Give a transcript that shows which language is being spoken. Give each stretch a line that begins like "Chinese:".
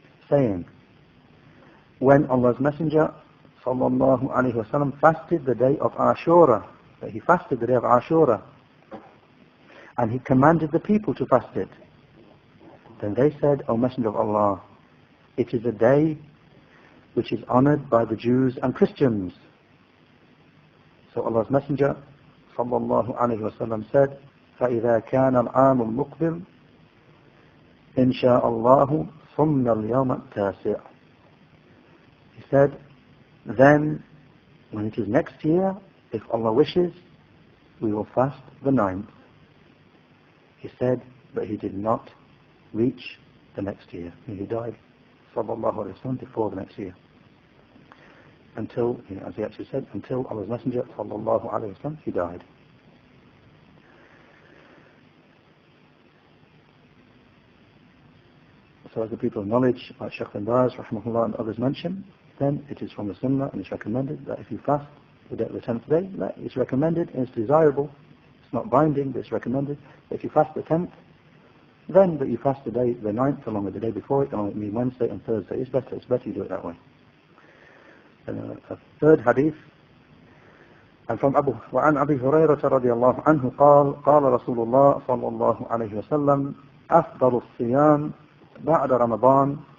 English: saying, when Allah's Messenger, sallallahu alayhi wasallam, fasted the day of Ashura, that he fasted the day of Ashura, and he commanded the people to fast it. Then they said, O Messenger of Allah, it is a day which is honored by the Jews and Christians.
Arabic: So Allah's Messenger sallallahu alayhi wasallam said, فَإِذَا كَانَ الْعَامُ الْمُقْبِلِ إِنْ شَاءَ اللَّهُ ثُمَّ الْيَوْمَ التَّاسِعِ.
English: He said, then when it is next year, if Allah wishes, we will fast the 9th. He said, but he did not reach the next year. He died, sallallahu alayhi wa sallam, before the next year. Until, as he actually said, until Allah's Messenger, sallallahu alayhi wa sallam, he died. So as the people of knowledge, like Shaykh bin Baz, rahimahullah, and others mention, then it is from the Sunnah, and it's recommended that if you fast the 10th day, that it's recommended and it's desirable. It's not binding, but it's recommended. If you fast the 10th, then that you fast the 9th along with the day before it, along with Wednesday and Thursday. It's better you do it that way. And a third hadith, and from
Arabic: وعن أبي هريرة رضي الله عنه قال رسول الله صلى الله عليه وسلم أفضل الصيام بعد رمضان